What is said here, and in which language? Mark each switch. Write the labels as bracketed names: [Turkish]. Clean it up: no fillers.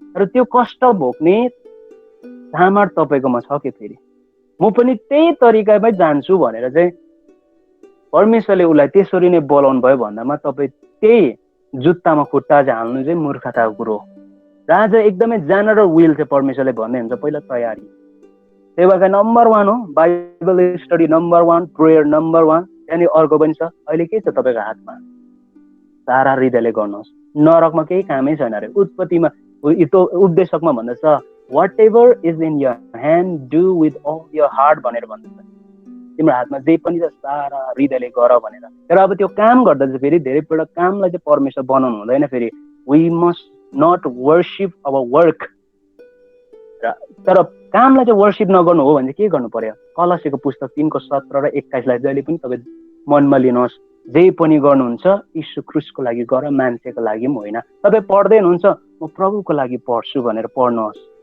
[Nepali] तर त्यो कष्ट भोग्ने सामर्थ तपाईँकोमा छ कि? फेरि म पनि त्यही तरिकामै जान्छु भनेर चाहिँ परमेश्वरले उसलाई त्यसरी नै बोलाउनु भयो भन्दामा तपाईँ त्यही जुत्तामा खुट्टा चाहिँ हाल्नु चाहिँ मूर्खताको कुरो हो। र आज एकदमै जेनरल विल चाहिँ परमेश्वरले भन्दै हुन्छ पहिला तयारी। सेवाका नम्बर 1 हो, Bible study number 1, prayer number 1। त्यहाँदेखि अर्को पनि छ। अहिले के छ तपाईँको हातमा? सारा हृदयले गर्नुहोस्। नरकमा केही कामै छैन अरे। उत्पत्तिमा उपदेशकमा भन्दछ [English] whatever is in your hand do with all your heart [Nepali] भनेर भन्दछ। तिम्रो हातमा जे पनि छ सारा हृदयले गर भनेर। तर अब त्यो काम गर्दा चाहिँ फेरि धेरैपल्ट कामलाई चाहिँ परमेश्वर बनाउनु हुँदैन। [English] फेरि we must not worship our work. [Nepali] तर कामलाई चाहिँ वर्सिप नगर्नु हो भने चाहिँ के गर्नु पर्यो? कलसीको पुस्तक 3:17 र 21 जहिले पनि तपाईँ मनमा लिनुहोस्। जे पनि गर्नुहुन्छ यीशु ख्रीष्टको लागि गर, मान्छेको लागि पनि होइन। तपाईँ पढ्दै हुनुहुन्छ, म प्रभुको लागि पढ्छु भनेर पढ्नुहोस्।